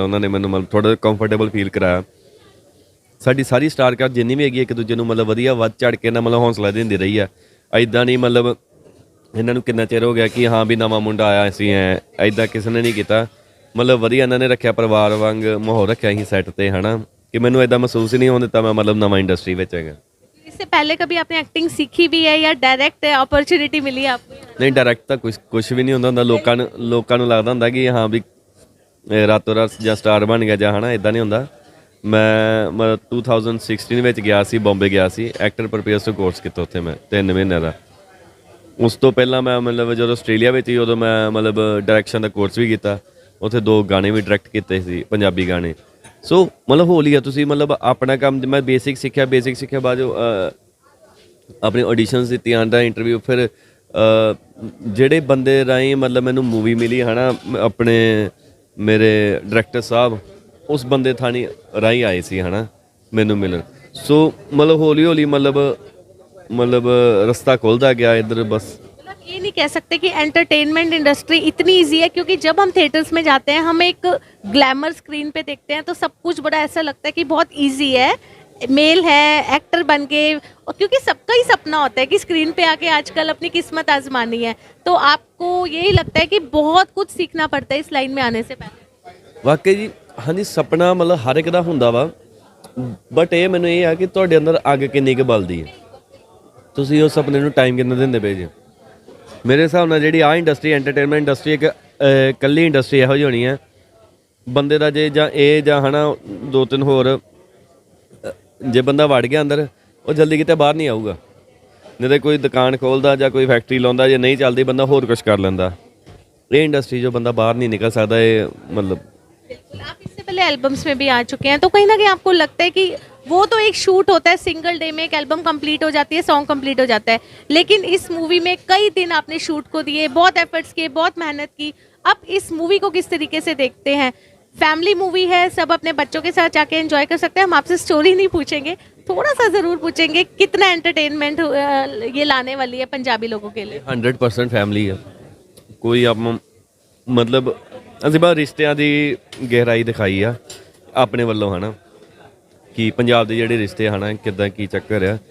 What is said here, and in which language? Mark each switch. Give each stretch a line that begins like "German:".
Punjabi: ਉਹਨਾਂ ਨੇ ਮੈਨੂੰ ਮਤਲਬ ਥੋੜ੍ਹਾ ਕੰਫਰਟੇਬਲ ਫੀਲ ਕਰਾਇਆ। ਸਾਡੀ ਸਾਰੀ ਸਟਾਰ ਕਾਸਟ ਜਿੰਨੀ ਵੀ ਹੈਗੀ ਇੱਕ ਦੂਜੇ ਨੂੰ ਮਤਲਬ ਵਧੀਆ ਵੱਧ ਚੜ੍ਹ ਕੇ ਨਾ ਮਤਲਬ ਹੌਸਲਾ ਦਿੰਦੀ ਰਹੀ ਆ। ਐਦਾਂ ਨਹੀਂ ਮਤਲਬ ਇਹਨਾਂ ਨੂੰ ਕਿੰਨਾ ਚਿਰ ਹੋ ਗਿਆ ਕਿ ਹਾਂ ਵੀ ਨਵਾਂ ਮੁੰਡਾ ਆਇਆ ਅਸੀਂ ਐਦਾਂ ਕਿਸੇ ਨੇ ਨਹੀਂ ਕੀਤਾ। ਮਤਲਬ ਵਧੀਆ ਇਹਨਾਂ ਨੇ ਰੱਖਿਆ, ਪਰਿਵਾਰ ਵਾਂਗ ਮਾਹੌਲ ਰੱਖਿਆ ਸੀ ਸੈੱਟ ਤੇ, ਹਨਾ, ਕਿ ਮੈਨੂੰ ਐਦਾਂ ਮਹਿਸੂਸ ਹੀ ਨਹੀਂ ਹੋਣ ਦਿੱਤਾ ਮੈਂ ਮਤਲਬ ਨਵਾਂ ਇੰਡਸਟਰੀ ਵਿੱਚ ਹੈਗਾ।
Hindi: इससे पहले कभी आपने एक्टिंग सीखी भी है या डायरेक्ट अपॉर्चुनिटी मिली है आपको?
Punjabi: ਨਹੀਂ, ਡਾਇਰੈਕਟ ਤਾਂ ਕੁਝ ਵੀ ਨਹੀਂ ਹੁੰਦਾ। ਲੋਕਾਂ ਨੂੰ ਲੱਗਦਾ ਹੁੰਦਾ ਕਿ ਹਾਂ ਵੀ ਰਾਤੋਂ ਰਾਤ ਜਾਂ ਸਟਾਰ ਬਣ ਗਿਆ ਜਾਂ, ਹਨਾ, ਇੱਦਾਂ ਨਹੀਂ ਹੁੰਦਾ। ਮੈਂ ਮਤਲਬ 2016 ਵਿੱਚ ਗਿਆ ਸੀ, ਬੰਬੇ ਗਿਆ ਸੀ, ਐਕਟਰ ਪ੍ਰੋਪੇਅਰਸ ਕੋਰਸ ਕੀਤਾ ਉੱਥੇ ਮੈਂ 3 ਮਹੀਨੇ ਦਾ। ਉਸ ਤੋਂ ਪਹਿਲਾਂ ਮੈਂ ਮਤਲਬ ਜਦੋਂ ਆਸਟ੍ਰੇਲੀਆ ਵਿੱਚ ਸੀ ਉਦੋਂ ਮੈਂ ਮਤਲਬ ਡਾਇਰੈਕਸ਼ਨ ਦਾ ਕੋਰਸ ਵੀ ਕੀਤਾ। ਉੱਥੇ 2 ਗਾਣੇ ਵੀ ਡਾਇਰੈਕਟ ਕੀਤੇ ਸੀ, ਪੰਜਾਬੀ ਗਾਣੇ। ਸੋ ਮਤਲਬ ਹੋਲੀ ਆ ਤੁਸੀਂ ਮਤਲਬ ਆਪਣਾ ਕੰਮ ਮੈਂ ਬੇਸਿਕ ਸਿੱਖਿਆ ਬਾਅਦ ਆਪਣੀ ਆਡੀਸ਼ਨਸ ਦਿੱਤੀਆਂ ਦਾ ਇੰਟਰਵਿਊ। ਫਿਰ ਜਿਹੜੇ ਬੰਦੇ ਰਾਹੀਂ ਮਤਲਬ ਮੈਨੂੰ ਮੂਵੀ ਮਿਲੀ, ਹਨਾ, ਆਪਣੇ ਮੇਰੇ ਡਾਇਰੈਕਟਰ ਸਾਹਿਬ ਉਸ ਬੰਦੇ ਥਾਣੀ ਰਾਹੀਂ ਆਏ ਸੀ, ਹਨਾ, ਮੈਨੂੰ ਮਿਲਣ। ਸੋ ਮਤਲਬ ਹੌਲੀ ਮਤਲਬ ਰਸਤਾ ਖੁੱਲਦਾ ਗਿਆ ਇੱਧਰ ਬਸ।
Hindi: मतलब ये नहीं कह सकते कि एंटरटेनमेंट इंडस्ट्री इतनी इजी है, क्योंकि जब हम थिएटर्स में जाते हैं हम एक ग्लैमर स्क्रीन पे देखते हैं तो सब कुछ बड़ा ऐसा लगता है कि बहुत इजी है, मेल है, एक्टर बन के, और क्योंकि सबका ही सपना होता है कि स्क्रीन पे आके आजकल अपनी किस्मत आजमानी है। तो आपको यही लगता है कि बहुत कुछ सीखना पड़ता है इस लाइन में आने से पहले?
Punjabi: ਵਾਕਈ ਜੀ, ਹਾਂਜੀ, ਸੁਪਨਾ ਮਤਲਬ ਹਰ ਇੱਕ ਦਾ ਹੁੰਦਾ ਵਾ, ਬਟ ਇਹ ਮੈਨੂੰ ਇਹ ਆ ਕਿ ਤੁਹਾਡੇ ਅੰਦਰ ਅੱਗ ਕਿੰਨੀ ਕੁ ਬਲਦੀ ਹੈ, ਤੁਸੀਂ ਉਸ ਸੁਪਨੇ ਨੂੰ ਟਾਈਮ ਕਿੰਨਾ ਦਿੰਦੇ ਪਏ ਜੀ। ਮੇਰੇ ਹਿਸਾਬ ਨਾਲ ਜਿਹੜੀ ਆਹ ਇੰਡਸਟਰੀ, ਐਂਟਰਟੇਨਮੈਂਟ ਇੰਡਸਟਰੀ, ਇੱਕ ਇਕੱਲੀ ਇੰਡਸਟਰੀ ਇਹੋ ਜਿਹੀ ਹੋਣੀ ਹੈ ਬੰਦੇ ਦਾ ਜੇ ਜਾਂ ਇਹ ਜਾਂ, ਹਨਾ, 2-3 ਹੋਰ, ਜੇ ਬੰਦਾ ਵੜ ਗਿਆ ਅੰਦਰ ਉਹ ਜਲਦੀ ਕਿਤੇ ਬਾਹਰ ਨਹੀਂ ਆਊਗਾ। ਨਹੀਂ ਤਾਂ ਕੋਈ ਦੁਕਾਨ ਖੋਲ੍ਹਦਾ ਜਾਂ ਕੋਈ ਫੈਕਟਰੀ ਲਾਉਂਦਾ, ਜੇ ਨਹੀਂ ਚੱਲਦੀ ਬੰਦਾ ਹੋਰ ਕੁਝ ਕਰ ਲੈਂਦਾ। ਇਹ ਇੰਡਸਟਰੀ ਜੋ ਬੰਦਾ ਬਾਹਰ
Hindi: नहीं निकल सकता, ये मतलब। बिल्कुल, आप इससे पहले एल्बम्स में भी आ चुके हैं, तो कहीं ना कहीं आपको लगता है कि वो तो एक शूट होता है, सिंगल डे में एक एल्बम कंप्लीट हो जाती है, सॉन्ग कंप्लीट हो जाता है, लेकिन इस मूवी में कई दिन आपने शूट को दिए, बहुत एफर्ट्स किए, बहुत मेहनत की। अब इस मूवी को किस तरीके से देखते हैं? फैमिली मूवी है, सब अपने बच्चों के साथ जाके एंजॉय कर सकते हैं। हम आपसे स्टोरी नहीं पूछेंगे, थोड़ा सा ज़रूर पूछेंगे, कितना एंटरटेनमेंट ये लाने वाली है पंजाबी लोगों के लिए? 100% फैमिली है।
Punjabi: ਕੋਈ ਆਪ ਮਤਲਬ ਅਸੀਂ ਬਸ ਰਿਸ਼ਤਿਆਂ ਦੀ ਗਹਿਰਾਈ ਦਿਖਾਈ ਆ ਆਪਣੇ ਵੱਲੋਂ, ਹਨਾ, ਕਿ ਪੰਜਾਬ ਦੇ ਜਿਹੜੇ ਰਿਸ਼ਤੇ ਹਨਾ ਕਿੱਦਾਂ ਕੀ ਚੱਕਰ ਆ।